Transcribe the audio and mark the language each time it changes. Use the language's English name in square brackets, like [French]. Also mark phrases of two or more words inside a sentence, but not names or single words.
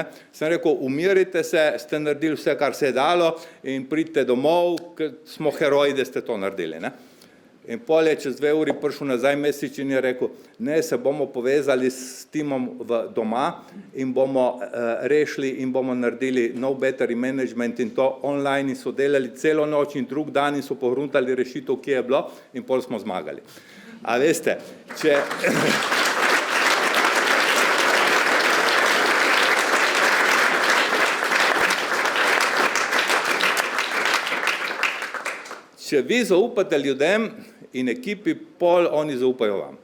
[Slovenian] Sem rekel, umirite se, ste naredili vse, kar se je dalo in pridite domov, ker smo heroji, da ste to naredili, ne. In pol je čez 2 uri prišel nazaj message in je rekel, ne, se bomo povezali s timom doma in bomo rešili in bomo naredili no [English] battery management [Slovenian] in to online in so delali celo noč in drug dan in so pohruntali rešitev, ki je bilo in pol smo zmagali. A veste, če vi zaupate ljudem in ekipi, pol oni zaupajo vam.